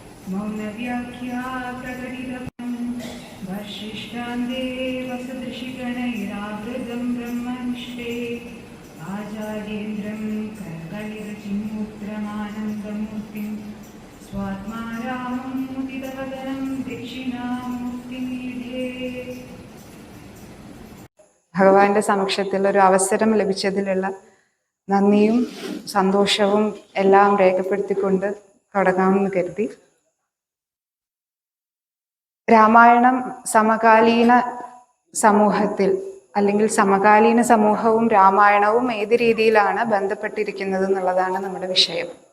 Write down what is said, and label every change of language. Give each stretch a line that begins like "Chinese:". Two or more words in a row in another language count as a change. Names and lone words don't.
Sanskrit: मौनव्याख्या प्रकटितं वसिष्ठान्ते वसदृशिगणैरावृतं ब्रह्मनिष्ठे आचार्येन्द्रं करकलितचिन्मुद्रमानन्दमूर्तिं स्वात्मा रामं मुदितवदनं दक्षिणामूर्तिमीढे.
Malayalam: ഭഗവാന്റെ സമക്ഷത്തിൽ ഒരു അവസരം ലഭിച്ചതിലുള്ള നന്ദിയും സന്തോഷവും എല്ലാം രേഖപ്പെടുത്തിക്കൊണ്ട് തുടങ്ങാമെന്ന് കരുതി. രാമായണം സമകാലീന സമൂഹത്തിൽ അല്ലെങ്കിൽ സമകാലീന സമൂഹവും രാമായണവും ഏത് രീതിയിലാണ് ബന്ധപ്പെട്ടിരിക്കുന്നത് എന്നുള്ളതാണ് നമ്മുടെ വിഷയം.